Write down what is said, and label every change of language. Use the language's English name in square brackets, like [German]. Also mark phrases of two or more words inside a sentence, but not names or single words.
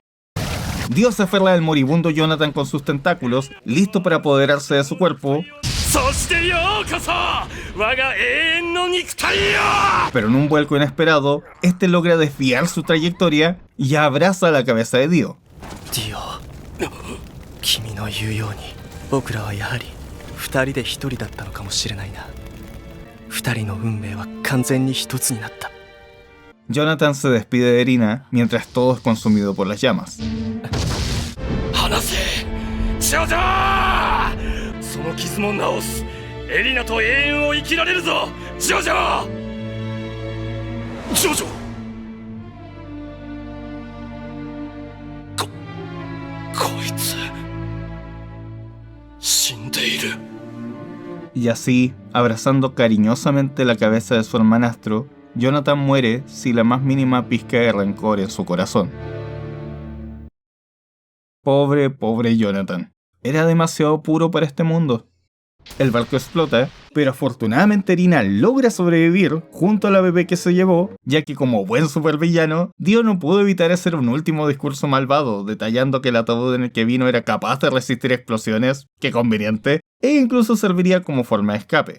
[Spanish] Dio se aferra al moribundo Jonathan con sus tentáculos, listo para apoderarse de su cuerpo. Pero en un vuelco inesperado, este logra desviar su trayectoria y abraza la cabeza de Dio. [Japanese] Dio, 君の言うように僕らはやはり二人で一人だったのかもしれないな。二人の運命は完全に一つになった。 [Spanish] Jonathan se despide de Erina mientras todo es consumido por las llamas. [Japanese] 離せ、ジョジョ！その傷も治す。エリナと永遠を生きられるぞ、ジョジョ！ジョジョ！こいつ死んでいる。 [Spanish] Y así, abrazando cariñosamente la cabeza de su hermanastro, Jonathan muere sin la más mínima pizca de rencor en su corazón. Pobre Jonathan. Era demasiado puro para este mundo. El barco explota, pero afortunadamente Erina logra sobrevivir junto a la bebé que se llevó, ya que como buen supervillano, Dio no pudo evitar hacer un último discurso malvado, detallando que el ataúd en el que vino era capaz de resistir explosiones, qué conveniente, e incluso serviría como forma de escape.